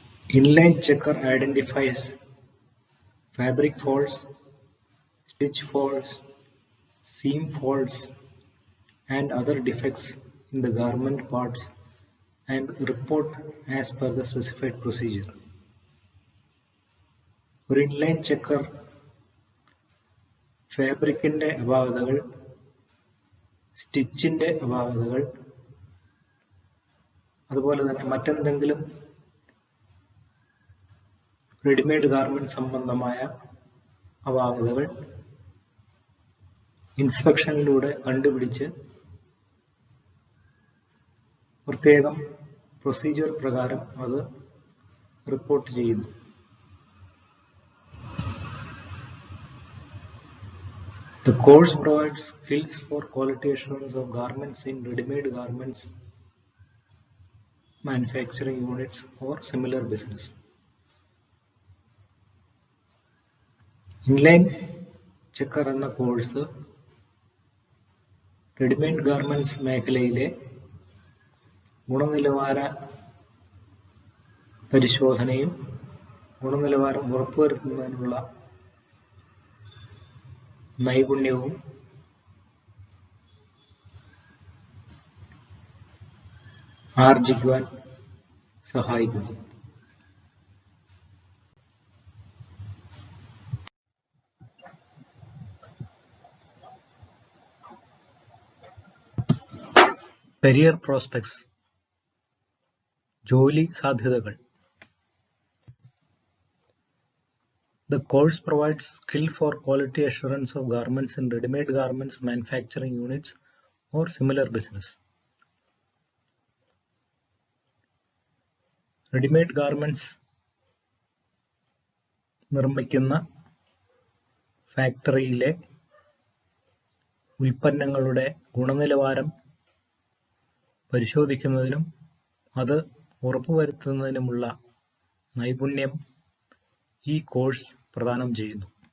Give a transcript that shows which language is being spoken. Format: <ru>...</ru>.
<en>Inline checker identifies fabric faults, stitch faults, seam faults, and other defects in the garment parts and report as per the specified procedure.</en> <ml>ഒരു inline checker ഫാബ്രിക്കിന്റെ അപാകതകൾ, സ്റ്റിച്ചിന്റെ അപാകതകൾ, അതുപോലെ തന്നെ മറ്റെന്തെങ്കിലും readymade garment സംബന്ധമായ അപാകതകൾ ഇൻസ്പെക്ഷനിലൂടെ കണ്ടുപിടിച്ച് പ്രത്യേകം പ്രൊസീജിയർ പ്രകാരം അത് റിപ്പോർട്ട് ചെയ്യുന്നു.</ml> <en>The course provides skills for quality assurance of garments in ready-made garments manufacturing units or similar business.</en> <ml>Inline checker എന്ന കോഴ്സ് റെഡിമെയ്ഡ് ഗാർമെന്റ്സ് മേഖലയിലെ ഗുണനിലവാര പരിശോധനയും ഗുണനിലവാരം ഉറപ്പുവരുത്തുന്നതിനുള്ള നൈപുണ്യവും ആർജിക്കുവാൻ സഹായിക്കുന്നു.</ml> <en>career prospects,</en> <ml>ജോലി സാധ്യതകൾ.</ml> <en>The course provides skill for quality assurance of garments in ready-made garments manufacturing units or similar business.</en> <ml>Readymade garments നിർമ്മിക്കുന്ന ഫാക്ടറിയിലെ ഉൽപ്പന്നങ്ങളുടെ ഗുണനിലവാരം പരിശോധിക്കുന്നതിനും അത് ഉറപ്പുവരുത്തുന്നതിനുമുള്ള നൈപുണ്യം ഈ കോഴ്സ് പ്രദാനം ചെയ്യുന്നു.</ml>